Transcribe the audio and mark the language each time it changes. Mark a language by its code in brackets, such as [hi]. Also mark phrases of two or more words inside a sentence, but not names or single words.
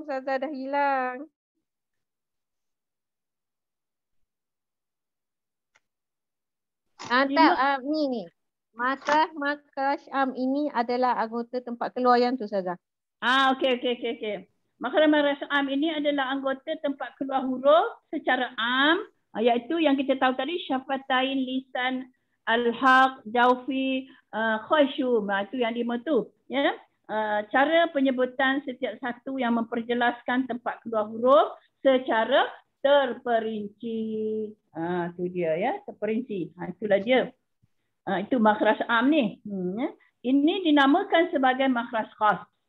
[ms] Ustazah dah hilang. Ni. Makraj ini adalah anggota tempat keluar yang tu, Ustazah. Okey. Makraj am ini adalah anggota tempat keluar huruf secara am, iaitu yang kita tahu tadi syafatain, lisan, al-haq, jawfi, khayshum. Itu yang 5 tu, ya. Cara penyebutan setiap satu yang memperjelaskan tempat keluar huruf secara terperinci. Tu dia, ya, terperinci. Itulah dia. Itu makhraj am ni. Ini dinamakan sebagai makhraj khas.